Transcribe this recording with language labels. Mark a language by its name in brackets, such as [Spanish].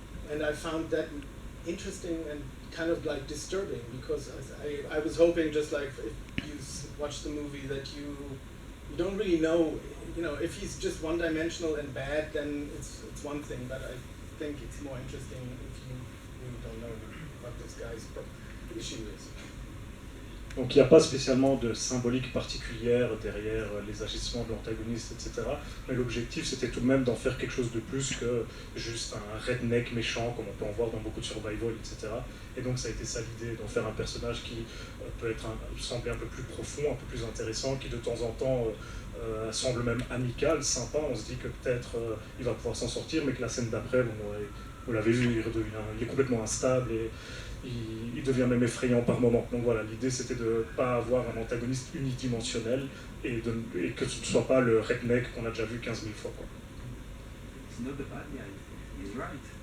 [English] and I found that interesting and kind of like disturbing, because I was hoping, just like if you watch the movie, that you don't really know, you know, if he's just one-dimensional and bad, then it's one thing, but I think it's more interesting if you really don't know what this guy's issue is. [French] Donc il n'y a pas spécialement de symbolique particulière derrière les agissements de l'antagoniste, etc. Mais l'objectif, c'était tout de même d'en faire quelque chose de plus que juste un redneck méchant, comme on peut en voir dans beaucoup de survival, etc. Et donc ça a été ça l'idée, d'en faire un personnage qui peut sembler un peu plus profond, un peu plus intéressant, qui de temps en temps semble même amicale, sympa. On se dit que peut-être il va pouvoir s'en sortir, mais que la scène d'après, vous l'avez vu, il est complètement instable et il devient même effrayant par moment. Donc voilà, l'idée c'était de ne pas avoir un antagoniste unidimensionnel et que ce ne soit pas le redneck qu'on a déjà vu 15 000 fois, quoi. [English] It's not the bad guy, he's right.